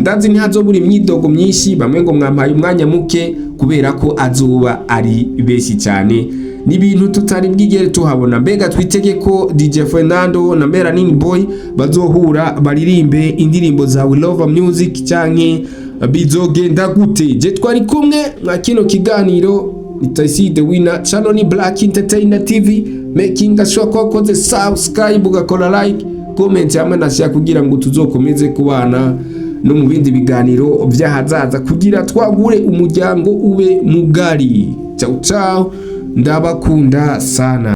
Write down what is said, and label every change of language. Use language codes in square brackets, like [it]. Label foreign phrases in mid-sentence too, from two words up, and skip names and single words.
[rn] Ndazi ntihazobura imyidogo myinshi, bamwe ngo mwampaye umwanya muke kubera ko azoba ari benshi cyane. N'ibintu tutari bwigere tuhabona. Mbega twitege ko DJ Fernando na Melanin Boy bazohura baririmbe indirimbo za We Love Music canke bizogenda gute? Je twari kumwe mwa kino kiganiro Itaisi the winner, channel ni Black Entertainer TV, [en] making sure [rn] ko wakoze subscribe, ugakora like, comment hamwe na share kugira ngo tuzokomeze kubana no mu bindi biganiro byahazaza kugira twagure umuryango ube mugari. [it] Ciao ciao, ndabakunda sana.